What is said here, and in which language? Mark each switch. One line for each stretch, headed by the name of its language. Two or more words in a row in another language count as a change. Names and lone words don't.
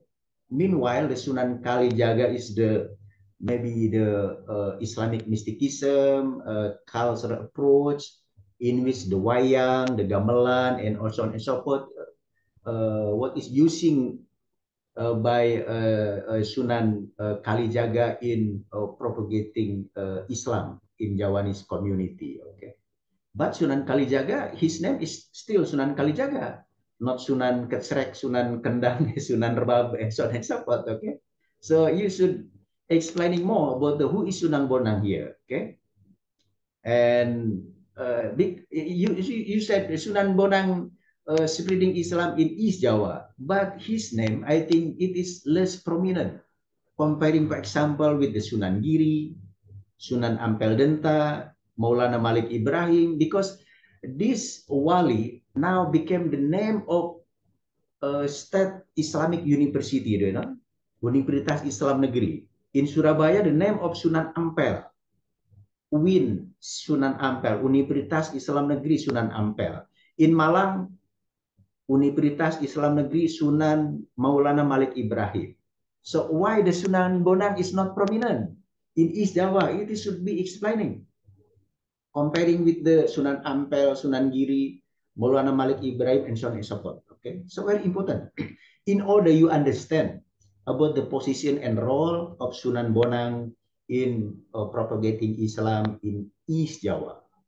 English: Meanwhile, the Sunan Kalijaga is the maybe the Islamic mysticism, cultural approach in which the wayang, the gamelan, and also on and so forth, what is using by Sunan Kalijaga in propagating Islam in Javanese community. Okay, but Sunan Kalijaga, his name is still Sunan Kalijaga, not Sunan Kecrek, Sunan Kendang, Sunan Rebab, and so on and so forth. Okay, so you should explaining more about the who is Sunan Bonang here. Okay, and you said Sunan Bonang spreading Islam in East Jawa, but his name, I think it is less prominent comparing, for example, with the Sunan Giri, Sunan Ampel Denta, Maulana Malik Ibrahim, because this wali now became the name of State Islamic University, you know, Universitas Islam Negeri. In Surabaya, the name of Sunan Ampel, UIN Sunan Ampel, Universitas Islam Negeri Sunan Ampel. In Malang, Universitas Islam Negeri Sunan Maulana Malik Ibrahim. So why the Sunan Bonang is not prominent in East Java? It should be explaining. Comparing with the Sunan Ampel, Sunan Giri, Maulana Malik Ibrahim, and so on and so forth. Okay, so very important. In order you understand about the position and role of Sunan Bonang in propagating Islam in East Java.